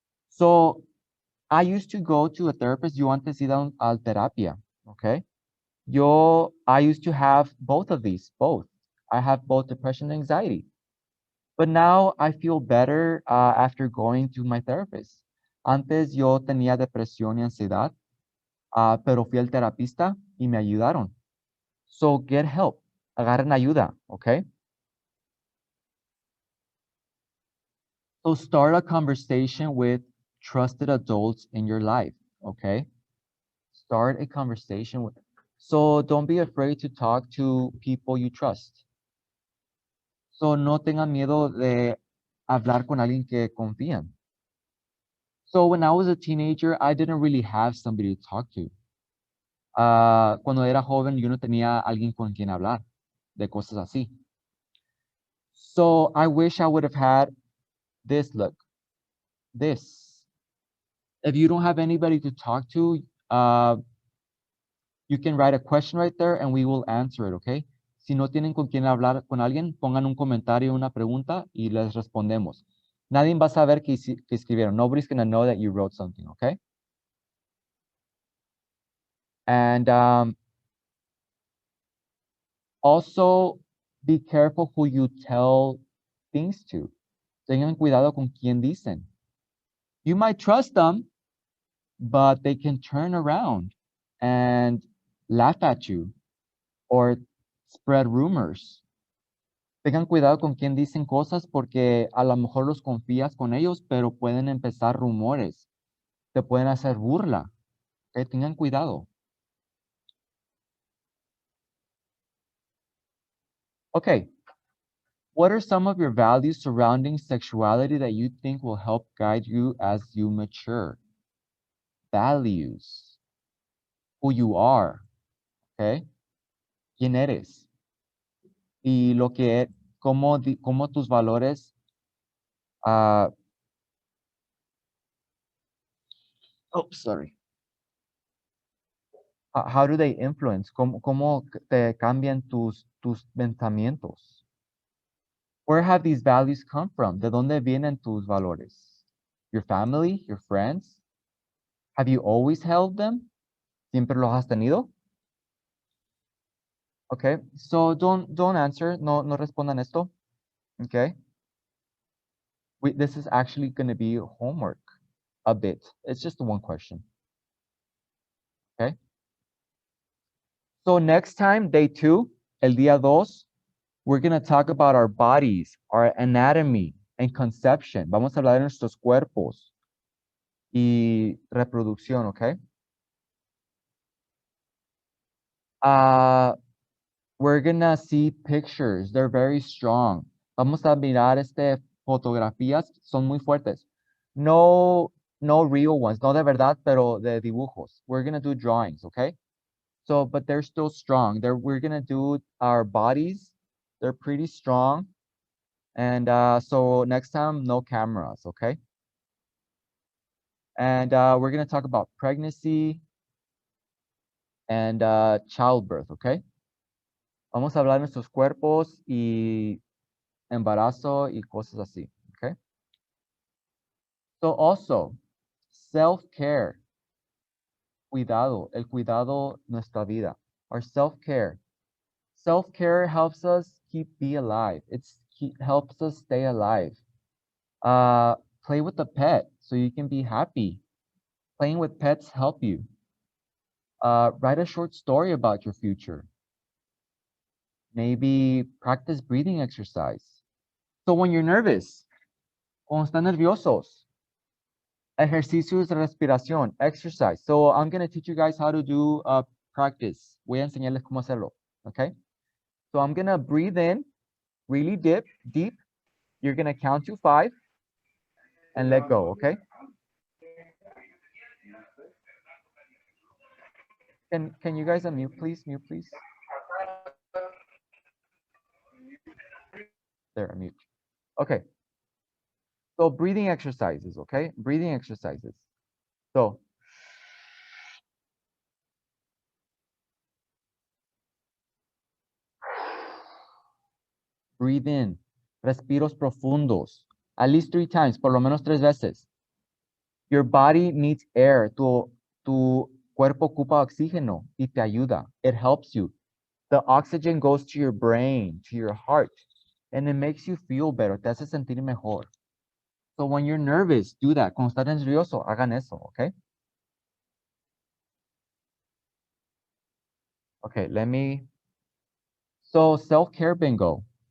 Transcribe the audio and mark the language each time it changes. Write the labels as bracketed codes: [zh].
[en] So I used to go to a therapist. [es] Yo antes iba a terapia, [en] okay? I used to have both of these, both. I have both depression and anxiety. But now I feel better after going to my therapist. [es] Antes yo tenía depresión y ansiedad, pero fui al terapista y me ayudaron. [en] So get help. [es] Agarren ayuda, [en] okay? So start a conversation with trusted adults in your life, okay? Start a conversation with them. So don't be afraid to talk to people you trust. [es] So no tengan miedo de hablar con alguien que confían. [en] So when I was a teenager, I didn't really have somebody to talk to. [es] Cuando era joven, yo no tenía alguien con quien hablar de cosas así. [en] So I wish I would have had this look. This. If you don't have anybody to talk to, you can write a question right there and we will answer it, okay? [es] Si no tienen con quién hablar con alguien, pongan un comentario, una pregunta y les respondemos. Nadie va a saber que escribieron. [en] Nobody's going to know that you wrote something, okay? And also be careful who you tell things to. [es] Tengan cuidado con quién dicen. [en] You might trust them, but they can turn around and laugh at you or spread rumors. [es] Tengan cuidado con quién dicen cosas porque a lo mejor los confías con ellos, pero pueden empezar rumores. Te pueden hacer burla. Okay? Tengan cuidado. [en] Okay. What are some of your values surrounding sexuality that you think will help guide you as you mature? Values. Who you are. Okay? [es] ¿Quién eres? Y cómo tus valores sorry. [en] How do they influence? [es] ¿Cómo te cambian tus pensamientos? [en] Where have these values come from? [es] ¿De dónde vienen tus valores? [en] Your family, your friends? Have you always held them? [es] ¿Siempre los has tenido? [en] Okay, so don't answer. [es] No respondan esto. [en] Okay. This is actually going to be homework a bit. It's just one question. Okay. So next time, day 2, [es] el día 2, [en] we're going to talk about our bodies, our anatomy, and conception. [es] Vamos a hablar de nuestros cuerpos y reproducción, okay? [en] we're gonna see pictures. They're very strong. [es] Vamos a mirar fotografías, son muy fuertes. [en] No real ones, [es] no de verdad, pero de dibujos. [en] We're gonna do drawings, okay? So, but they're still strong. We're gonna do our bodies. They're pretty strong. And so next time, no cameras, okay? And we're gonna talk about pregnancy and childbirth, okay? [es] Vamos a hablar de nuestros cuerpos y embarazo y cosas así, okay? [en] So also, self-care, [es] cuidado, el cuidado nuestra vida, [en] our self-care. Self-care helps us be alive. Helps us stay alive. Play with a pet so you can be happy. Playing with pets help you. Write a short story about your future. Maybe practice breathing exercise. So when you're nervous, [es] cuando están nerviosos, ejercicios de respiración, exercise. [en] So I'm going to teach you guys how to do practice. [es] Voy a enseñarles cómo hacerlo, okay? [en] So I'm going to breathe in really deep. You're going to count to 5 and let go, okay? Can you guys unmute, please? Mute, please. There, unmute. Okay. So breathing exercises, okay? Breathing exercises. So breathe in. [es] Respiros profundos. [en] At least 3 times, [es] por lo menos 3 veces. [en] Your body needs air. [es] Tu cuerpo ocupa oxígeno y te ayuda. [en] It helps you. The oxygen goes to your brain, to your heart, and it makes you feel better. [es] Te hace sentir mejor. [en] So when you're nervous, do that. [es] Cuando estás nervioso, hagan eso, okay? [en] Okay, so self-care bingo.